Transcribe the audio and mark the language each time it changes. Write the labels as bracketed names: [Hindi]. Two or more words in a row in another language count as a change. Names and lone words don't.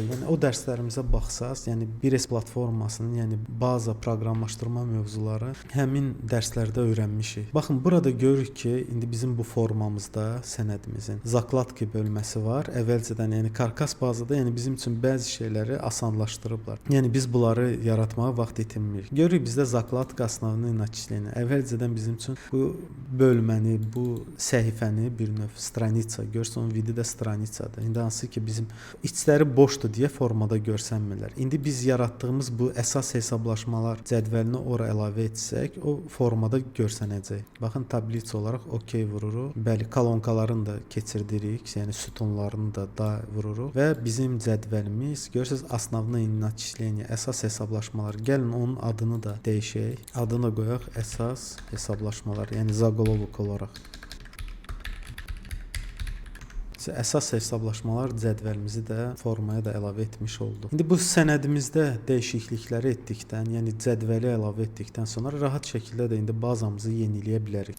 [Azerbaijani] Yəni o dərslərimizə baxsaz, yəni 1S platformasının, yəni baza proqramlaşdırma mövzuları həmin dərslərdə öyrənmişik. Baxın, burada görürük ki, indi bizim bu formamızda sənədimizin zakladki bölməsi var. Əvvəlcədən, yəni karkas bazada, yəni bizim üçün bəzi şeyləri asanlaşdırıblar. Yəni biz bunları yaratmağa vaxt itirmirik. Görürük bizdə zakladka [Russian] основные начисления. [Azerbaijani] Əvvəlcədən bizim üçün bu bölməni, bu səhifəni bir növ stranitsa, görsən onun vidi də stranitsadır. İndi hansı ki bizim içləri boşdur deyə formada görsənmirlər. İndi biz yaratdığımız bu əsas hesablaşmalar cədvəlini ora əlavə etsək, o formada görsənəcək. Baxın, tablitsa olaraq OK vururuq. Bəli, kolonkalarını da keçirdirik, yəni sütunlarını da vururuq və bizim cədvəlimiz, görürsüz, [Russian] основные начисления, [Azerbaijani] əsas hesablaşmalar. Gəlin onun adını da dəyişək. Adını qoyaq əsas hesablaşmalar, yəni zaголовок olaraq. Əsas hesablaşmalar cədvəlimizi də formaya da əlavə etmiş olduq. İndi bu sənədimizdə dəyişiklikləri etdikdən, yəni cədvəli əlavə etdikdən sonra rahat şəkildə də indi bazamızı yeniləyə bilərik.